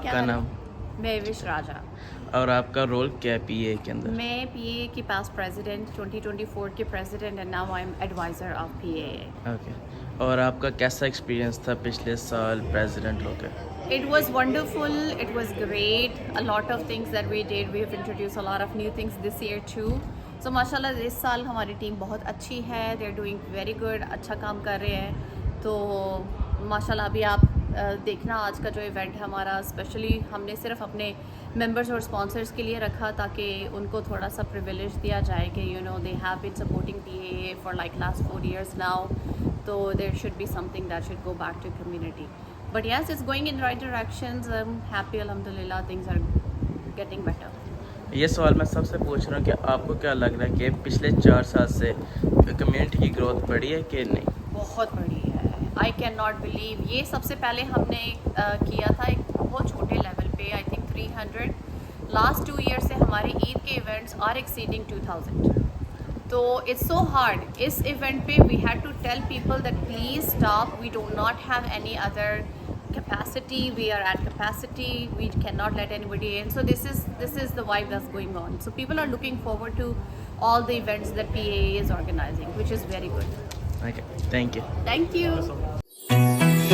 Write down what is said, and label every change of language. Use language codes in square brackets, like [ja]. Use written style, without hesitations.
[hi] आपका नाम? मैं विश राजा। और आपका रोल क्या है पीए के अंदर? मैं पीए की पास्ट प्रेसिडेंट, 2024 के president, [en] And now I am adviser of PA. [hi] Okay. और आपका कैसा एक्सपीरियंस था पिछले साल प्रेसिडेंट होकर? [en] It was wonderful. It was great. A lot of things that we did. We have introduced a lot of new things this year too. [hi] So माशाल्लाह इस साल हमारी टीम बहुत अच्छी है. [en] They're doing very good. [hi] अच्छा काम कर रहे हैं. तो माशाल्लाह अभी आप देखना आज का जो इवेंट है हमारा, स्पेशली हमने सिर्फ अपने मेंबर्स और स्पॉन्सर्स के लिए रखा ताकि उनको थोड़ा सा प्रिविलेज दिया जाए कि [en] You know they have been supporting PA for like last 4 years now. तो there should be something that should go back to community. But yes, it's going in right directions. I'm happy, alhamdulillah, things are getting better. [hi] ये सवाल मैं सबसे पूछ रहा हूँ कि आपको क्या लग रहा है कि पिछले 4 साल से कम्युनिटी की ग्रोथ बढ़ी है कि नहीं? बहुत बड़ी है. [en] I cannot believe. [hi] ये सबसे पहले हमने किया था एक बहुत छोटे लेवल पे, I think 300. लास्ट 2 years से हमारे ईद के इवेंट्स [en] are exceeding [hi] 2000. [en] तो it's so hard. इस event पे we had to tell people that please stop. We do not have any other capacity. We are at capacity. We cannot let anybody in. So this is the vibe that's going on. So people are looking forward to all the events that PAA is organizing, which is very good. Okay, thank you. Thank you.